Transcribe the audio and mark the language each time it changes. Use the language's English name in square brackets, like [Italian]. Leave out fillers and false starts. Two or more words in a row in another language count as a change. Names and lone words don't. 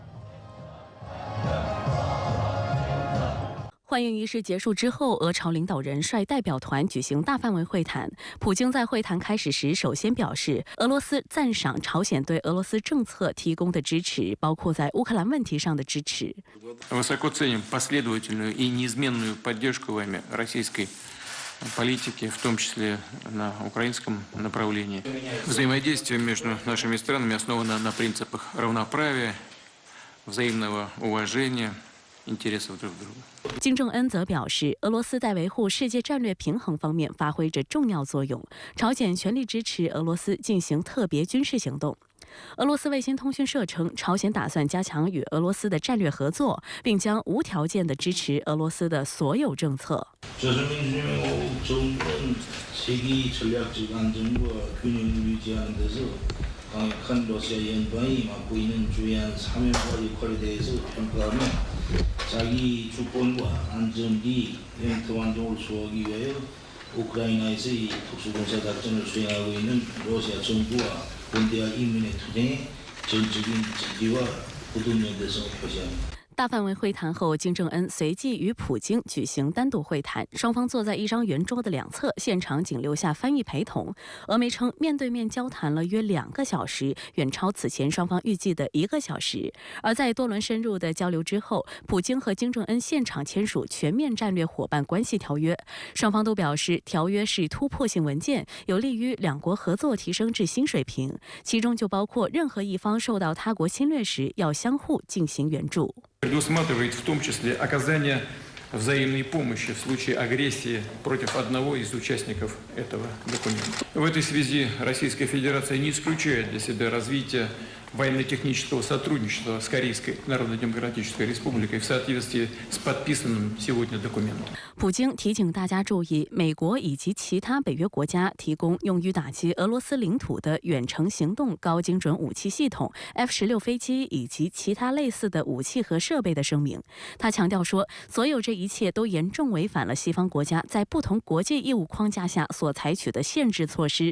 [Chinese] 欢迎仪式结束之后，俄朝领导人率代表团举行大范围会谈。普京在会谈开始时首先表示，俄罗斯赞赏朝鲜对俄罗斯政策提供的支持，包括在乌克兰问题上的支持。 [Russian] Высоко ценим последовательную и неизменную поддержку вами российской политики, в том числе на украинском направлении. Взаимодействие между нашими странами основано на принципах равноправия, взаимного уважения. [Chinese] 金正恩则表示，俄罗斯在维护世界战略平衡方面发挥着重要作用，朝鲜全力支持俄罗斯进行特别军事行动。俄罗斯卫星通讯社称，朝鲜打算加强与俄罗斯的战略合作，并将无条件地支持俄罗斯的所有政策。 [Korean] 강력한 러시아 연방이 맡고 있는 주요한 사명과 역할에 대해서 평가하며 자기 주권과 안전리 영토 완성을 수호하기 위하여 우크라이나에서의 특수군사 작전을 수행하고 있는 러시아 정부와 군대와 인민의 투쟁에 전적인 지지와 굳은 연대성을 표시합니다. [Chinese] 大范围会谈后，金正恩随即与普京举行单独会谈，双方坐在一张圆桌的两侧，现场仅留下翻译陪同。俄媒称，面对面交谈了约2个小时，远超此前双方预计的1个小时。而在多轮深入的交流之后，普京和金正恩现场签署全面战略伙伴关系条约，双方都表示条约是突破性文件，有利于两国合作提升至新水平，其中就包括任何一方受到他国侵略时要相互进行援助。 [Russian] Предусматривает в том числе оказание взаимной помощи в случае агрессии против одного из участников этого документа. В этой связи Российская Федерация не исключает для себя развитие военно-технического сотрудничества с Корейской Народно-Демократической Республикой в соответствии с подписанным сегодня документом. [Chinese] 普京提醒大家注意，美国以及其他北约国家提供用于打击俄罗斯领土的远程行动高精准武器系统、F-16飞机以及其他类似的武器和设备的声明。他强调说，所有这一切都严重违反了西方国家在不同国际义务框架下所采取的限制措施。